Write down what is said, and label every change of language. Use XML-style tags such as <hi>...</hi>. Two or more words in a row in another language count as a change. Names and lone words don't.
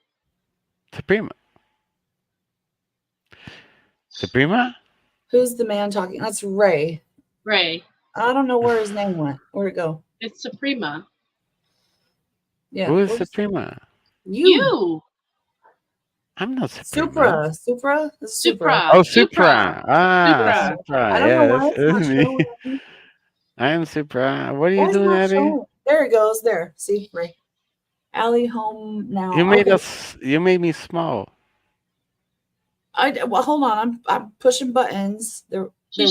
<en>Suprema. Suprema? Who's the man talking? That's Ray. Ray. I don't know where his name went. Where'd it go? It's Suprema. Yeah. Who is where's- Suprema? You. I'm not Suprema. Supra. This is Supra. Oh, Supra. Supra. Ah, Supra. Supra. I don't Yeah, know why it's not that's me. showing. I am Supra. What are Why you is it doing, not Eddie? showing? There it goes. There. See, Ray. Allie home now. You made Okay. you made me small. Well, hold on. I'm pushing buttons. There She's</en>